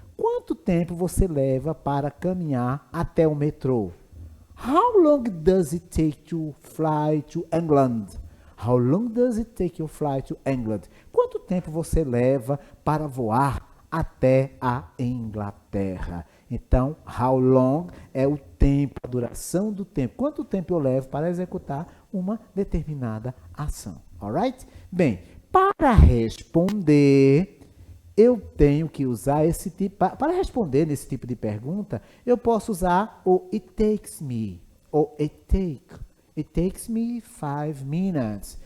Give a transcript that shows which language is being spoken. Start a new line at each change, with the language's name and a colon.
Portuguese: Quanto tempo você leva para caminhar até o metrô?
English: How long does it take to fly to England? How long does it take you to fly to England?
Portuguese: Quanto tempo você leva para voar até a Inglaterra? Então, how long é o tempo, a duração do tempo. Quanto tempo eu levo para executar uma determinada ação? Alright? Bem, para responder, eu tenho que usar esse tipo, para responder nesse tipo de pergunta, eu posso usar o it takes me, ou
English: it takes me 5 minutes.